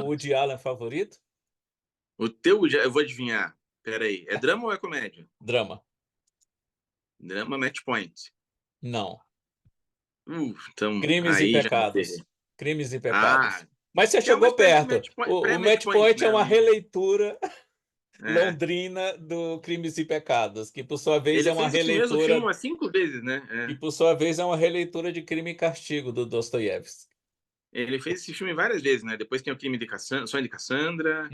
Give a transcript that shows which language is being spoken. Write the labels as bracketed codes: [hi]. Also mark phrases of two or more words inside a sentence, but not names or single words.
[pt] Ah, Woody Allen favorito? o teu, eu vou adivinhar. Peraí, é drama ou é comédia? Drama. Drama Match Point. Não. Então, Crimes e aí já me ferrei. Pecados. Crimes e Pecados. Ah, Mas você que é uma chegou espécie de perto. match point, O pré-match Match point, Point é né? uma releitura É. londrina do Crimes e Pecados, que por sua vez é Ele uma fez esse mesmo filme releitura umas 5 vezes, né? que É. por sua vez é uma releitura de Crime e Castigo do Dostoiévski. Ele fez esse filme várias vezes, né? Depois tem o crime de Cassandra, Sonho de Cassandra,